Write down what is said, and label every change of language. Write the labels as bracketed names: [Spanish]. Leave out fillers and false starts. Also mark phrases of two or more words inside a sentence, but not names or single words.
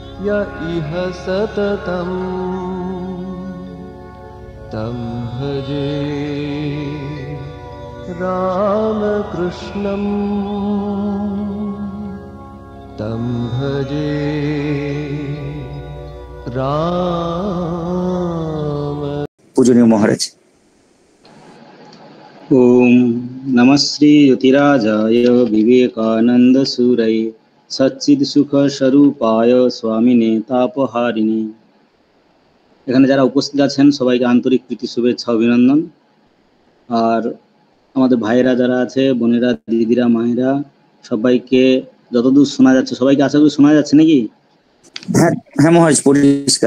[Sanskrit] य इह सततं तं भजे रामकृष्णं तं भजे राम। पूजनीय महाराज। ओम नमः श्री ज्योतिराजाय विवेकानंद सूरये सच्चिद सुख स्वरूपाय स्वामिने तापहारिणे। [Bangla] এখানে যারা উপস্থিত আছেন সবাইকে আন্তরিক প্রীতি শুভেচ্ছা অভিনন্দন। আর আমাদের ভাইয়েরা যারা আছে, বোনেরা, দিদিরা, মায়েরা, সবাইকে যতদূর শোনা যাচ্ছে, সবাইকে আশা করি শোনা যাচ্ছে নাকি? হ্যাঁ হ্যাঁ মহারাজ, পরিষ্কার।